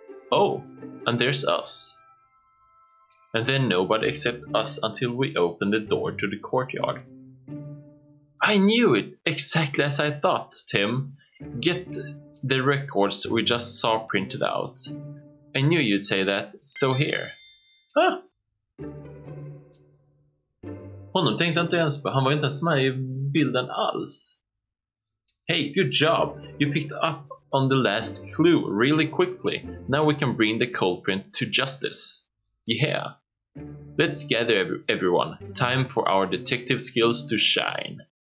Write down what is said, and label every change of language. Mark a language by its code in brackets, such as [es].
[en] Oh, and there's us. And then nobody except us until we opened the door to the courtyard. I knew it, exactly as I thought, Tim. Get the records we just saw printed out. I knew you'd say that, so here. Ah! [sv] Honom tänkte jag inte ens på, han var inte ens med i bilden alls. [en] Hey, good job! You picked up on the last clue really quickly. Now we can bring the culprit to justice. Yeah. Let's gather everyone. Time for our detective skills to shine.